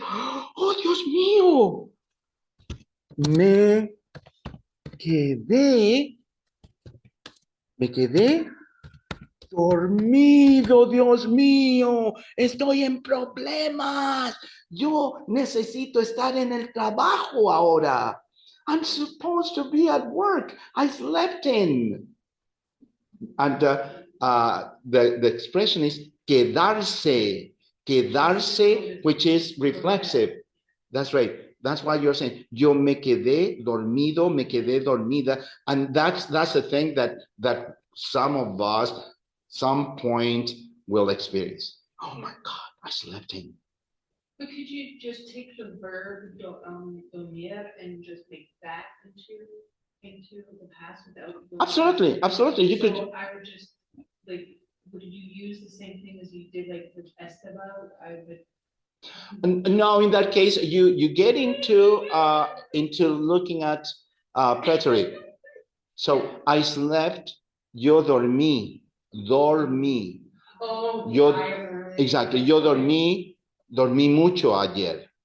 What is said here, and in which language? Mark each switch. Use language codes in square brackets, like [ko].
[es] Oh, Dios mío, quedé, me quedé dormido, Dios mío, estoy en problemas. Yo necesito estar en el trabajo ahora. [en] I'm supposed to be at work. I slept in." And the expression is quedarse, quedarse, which is reflexive. That's right. That's why you're saying, [es] yo me quedé dormido, me quedé dormida. [en] And that's the thing that some of us, some point will experience. Oh my God, I slept in. But could you just take the verb dormir and just make that into the past without? Absolutely, absolutely. You could. So I would just like, would you use the same thing as you did like with Esteban? I would. No, in that case, you get into looking at preterite. So I slept, [es] yo dormí, dormí. [en] Oh, [es] Yo, [en] exactly, [es] yo dormí mucho ayer.